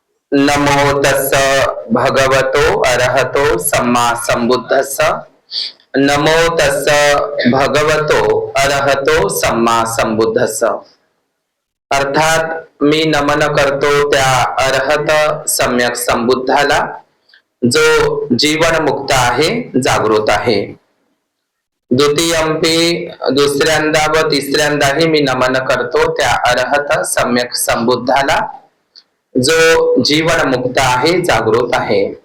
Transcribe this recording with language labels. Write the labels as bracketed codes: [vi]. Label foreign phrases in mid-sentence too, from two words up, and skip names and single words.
[pi] नमो तस्स भगवतो अरहतो सम्मा संबुद्धस्स. नमो तस्स भगवतो अरहतो सम्मा संबुद्धस्स. [mr] अर्थात मी नमन करतो त्या अरहत सम्यक संबुद्धाला, जो जीवन मुक्त आहे, जागृत आहे. द्वितीयंपी दुसऱ्यांदा व तिसऱ्यांदाही मी नमन करतो त्या अरहत सम्यक संबुद्धाला, जो जीवन मुक्त आहे, जागृत आहे.